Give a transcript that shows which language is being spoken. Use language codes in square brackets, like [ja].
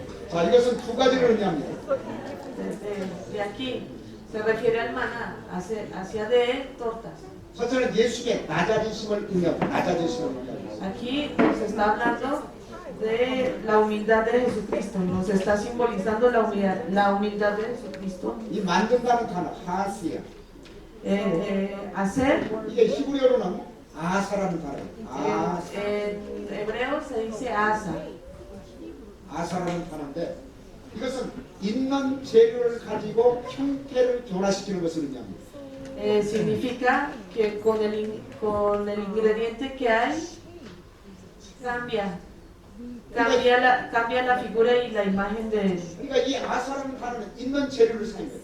[ko] 자, 이것은 두 가지를 의미합니다. [es] de aquí. Se refiere al maná. Hacía de él tortas. [ko] 첫째는 예수의 낮아지심을 의미합니다. 낮아지심을 의미합니다. [es] Aquí nos está hablando de la humildad de Jesucristo. Nos está simbolizando la humildad de Jesucristo. [ko] 이 만든다는 단어 하스야. [es] Hacer. [ko] 이게 히브리어로는 아사라는 단어예요. [es] En hebreo se dice asa. [ko] 아사라는 단어인데 이것은 있는 재료를 가지고 형태를 변화시키는 것을 의미합니다. [es] Significa que con el ingrediente que hay cambia la figura y la imagen de él. [ko] 그러니까 이 아사라는 단어는 있는 재료를 사용해요.